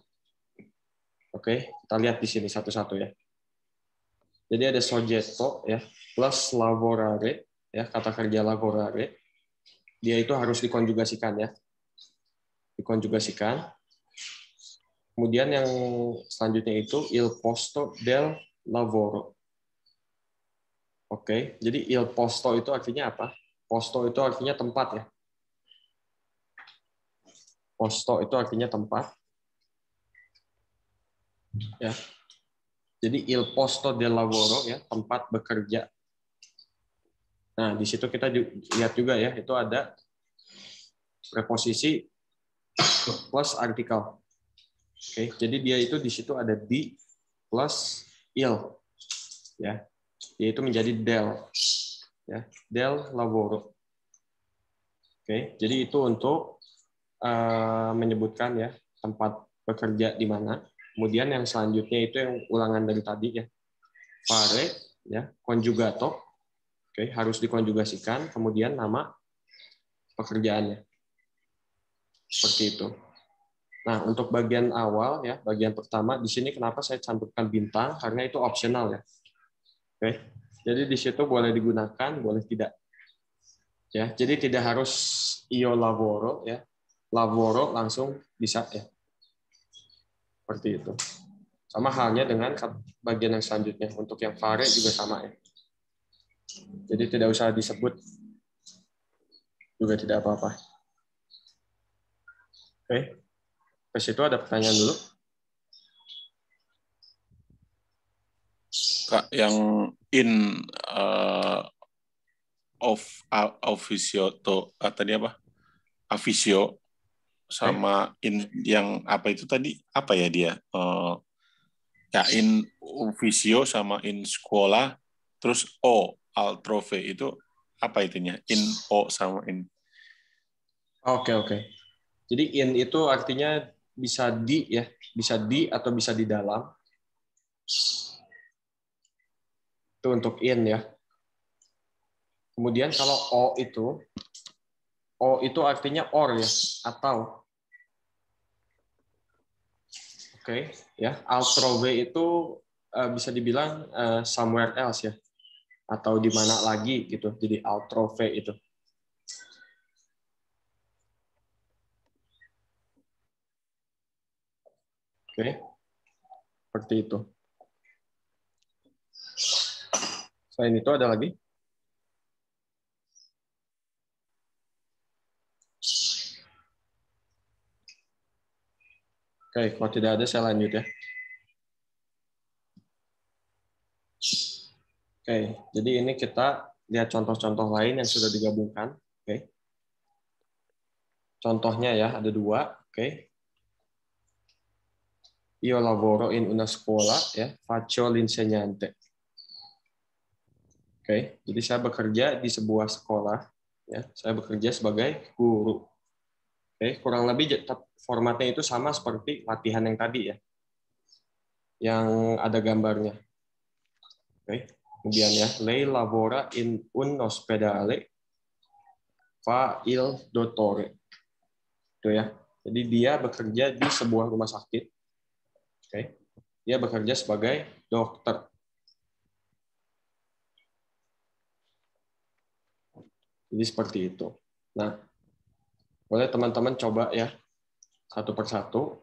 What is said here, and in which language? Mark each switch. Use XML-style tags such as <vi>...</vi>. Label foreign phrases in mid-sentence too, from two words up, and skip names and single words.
<id>Oke, kita lihat di sini satu-satu ya. Jadi ada soggetto ya, plus lavorare ya, kata kerja lavorare. Dia itu harus dikonjugasikan ya. Dikonjugasikan. Kemudian yang selanjutnya itu</id> <it>il posto del lavoro.</it> <id>Oke, jadi</id> <it>il posto</it> <id>itu artinya apa? Posto itu artinya tempat ya. Posto itu artinya tempat. Ya. Jadi</id> <it>il posto del lavoro</it> <id>ya, tempat bekerja. Nah, di situ kita lihat juga ya, itu ada preposisi plus artikel. Oke, jadi dia itu di situ ada di plus il. Ya. Yaitu menjadi del. Ya,</id> <it>del lavoro.</it> <id>Oke, jadi itu untuk menyebutkan ya tempat bekerja di mana. Kemudian yang selanjutnya itu yang ulangan dari tadi ya. Fare ya, conjugato. Oke, harus dikonjugasikan, kemudian nama pekerjaannya. Seperti itu. Nah, untuk bagian awal ya, bagian pertama di sini kenapa saya cantumkan bintang karena itu opsional ya. Oke. Jadi di situ boleh digunakan, boleh tidak. Ya, jadi tidak harus</id> <it>io lavoro</it> <id>ya. Lavoro langsung bisa ya. Seperti itu. Sama halnya dengan bagian yang selanjutnya. Untuk yang fare juga sama ya. Jadi tidak usah disebut. Juga tidak apa-apa. Oke. Ke situ ada pertanyaan dulu. Kak, yang</id> <it>in officio</it> <id>tadi apa? Officio sama in yang apa itu tadi? Apa ya dia? Ya</id> <it>in officio</it> <id>sama in sekolah, terus</id> <it>o altrove</it> <id>itu apa itunya? In o sama in. Oke. Jadi in itu artinya bisa di ya, bisa di atau bisa di dalam. Itu untuk in ya. Kemudian kalau o itu artinya or ya, atau. Oke, ya. Altrove itu bisa dibilang</id> <en>somewhere else</en> <id>ya, atau di mana lagi gitu. Jadi altrove itu. Oke, seperti itu. Selain itu ada lagi? Oke, kalau tidak ada saya lanjut ya. Oke, jadi ini kita lihat contoh-contoh lain yang sudah digabungkan. Oke. Contohnya ya, ada 2. Oke.</id> <it>Io lavoro in una scuola, ya, faccio l'insegnante.</it> <id>Oke, jadi saya bekerja di sebuah sekolah, ya, saya bekerja sebagai guru. Oke, kurang lebih formatnya itu sama seperti latihan yang tadi ya, yang ada gambarnya. Oke, kemudian ya,</id> <it>lei lavora in un ospedale, fa il dottore.</it> <id>Itu ya. Jadi dia bekerja di sebuah rumah sakit. Oke, dia bekerja sebagai dokter. Jadi seperti itu. Nah, boleh teman-teman coba ya satu persatu.</id>